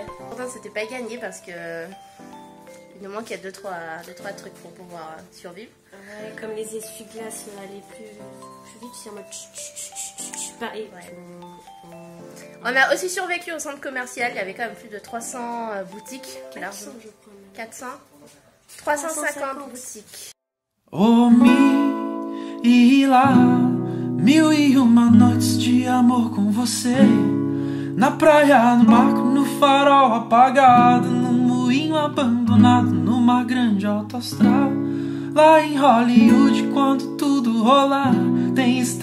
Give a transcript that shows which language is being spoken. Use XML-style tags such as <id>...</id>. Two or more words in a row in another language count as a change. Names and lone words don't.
<fr>Pourtant, c'était pas gagné parce que il nous manque 2-3 trucs pour pouvoir survivre. Ouais, comme les essuie-glaces allaient plus vite, c'est en mode pareil. Ouais. On a aussi survécu au centre commercial. Il y avait quand même plus de 300 boutiques. 400, je crois. 400 350 boutiques.</fr> <pt>Oh, e lá, 1001 noites de amor com você. Na praia, no barco, no farol apagado, num moinho abandonado, numa grande autoestrada. Lá em Hollywood, quando tudo rolar, tem</pt>